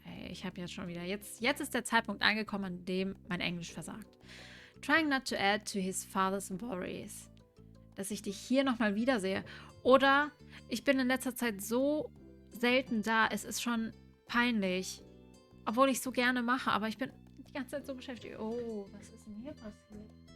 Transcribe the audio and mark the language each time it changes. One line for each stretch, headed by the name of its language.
German: Ich habe jetzt schon wieder. Jetzt ist der Zeitpunkt angekommen, an dem mein Englisch versagt.
English: Trying not to add to his father's worries.
German: Dass ich dich hier nochmal wiedersehe. Oder ich bin in letzter Zeit so selten da, es ist schon peinlich. Obwohl ich so gerne mache, aber ich bin die ganze Zeit so beschäftigt. Oh, was ist denn hier passiert?